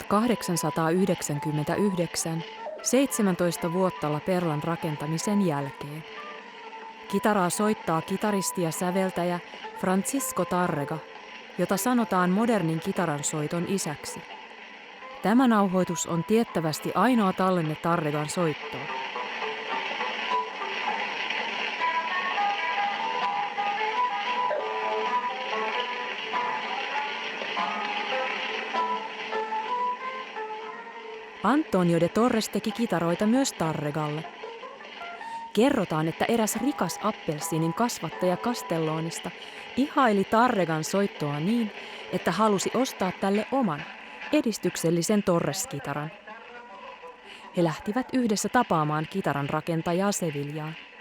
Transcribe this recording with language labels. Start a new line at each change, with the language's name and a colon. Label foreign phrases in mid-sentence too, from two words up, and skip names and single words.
Finnish: 1899, 17 vuotta La Perlan rakentamisen jälkeen. Kitaraa soittaa kitaristi ja säveltäjä Francisco Tárrega, jota sanotaan modernin kitaran soiton isäksi. Tämä nauhoitus on tiettävästi ainoa tallenne Tárregan soittoon. Antonio de Torres teki kitaroita myös Tárregalle. Kerrotaan, että eräs rikas appelsiinin kasvattaja Castellonista ihaili Tárregan soittoa niin, että halusi ostaa tälle oman, edistyksellisen Torres-kitaran. He lähtivät yhdessä tapaamaan kitaran rakentajaa Sevillaan.